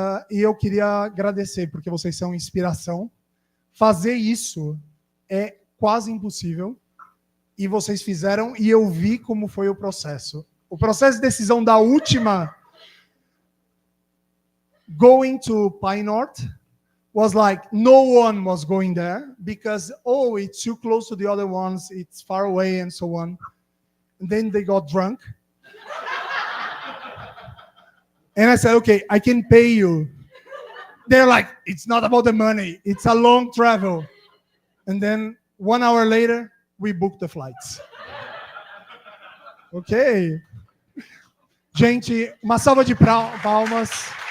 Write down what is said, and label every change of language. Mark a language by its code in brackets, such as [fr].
[pt] E eu queria agradecer, porque vocês são inspiração. Fazer isso é quase impossível, e vocês fizeram, e eu vi como foi o processo. O processo de decisão da última, [en] going to Pine North, was like no one was going there, because, oh, it's too close to the other ones, it's far away, and so on. And then they got drunk. And I said, okay, I can pay you. They're like, it's not about the money. It's a long travel. And then 1 hour later, we booked the flights. Ok. [pt] Gente, uma salva de palmas.